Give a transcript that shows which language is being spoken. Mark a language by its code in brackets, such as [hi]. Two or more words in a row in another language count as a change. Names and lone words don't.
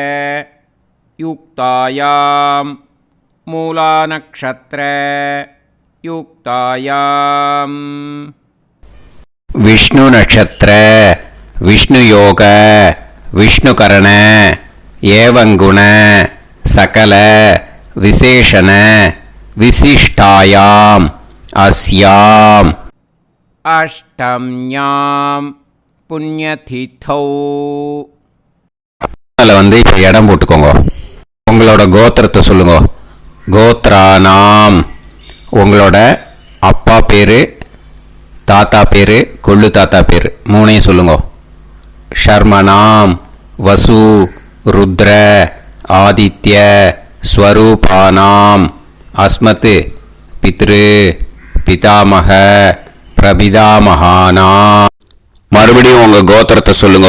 [sa] युक्तायां मूलानक्षत्र युक्तायां विष्णु नक्षत्र विष्णु योग विष्णुकरण एवं गुण सकल विशेषण विशिष्टायां अस्यां अष्टम्यां पुण्यतिथौ. [ta] அதில் வந்து இப்போ இடம் போட்டுக்கோங்க. உங்களோட கோத்திரத்தை சொல்லுங்க. கோத்ரானாம். உங்களோட அப்பா பேர், தாத்தா பேர், கொள்ளு தாத்தா பேர் 3ஐயும் சொல்லுங்க. [sa] शर्मणां वसु रुद्र आदित्य स्वरूपाणां अस्मत् पितृ पितामह प्रपितामहानां [ta] மறுபடியும் உங்க கோத்திரத்தை சொல்லுங்க.